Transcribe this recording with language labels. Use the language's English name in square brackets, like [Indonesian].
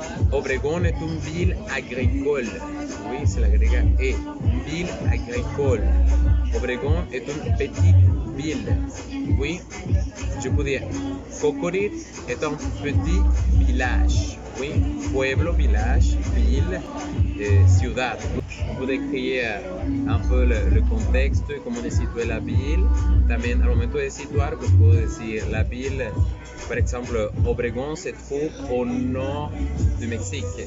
[French] Obregón est une ville agricole. Oui, [Spanish] se le agrega E. [French] Ville agricole. Obregón est une petite ville. Oui, je peux dire, Cocorit est un petit village. Oui, pueblo, village, ville, ciudad. Pour décrire un peu le contexte et comment on situe la ville. [Spanish] También al momento de situar, pues puedo decir [French] la ville, par exemple, Obregón se trouve au nord du Mexique.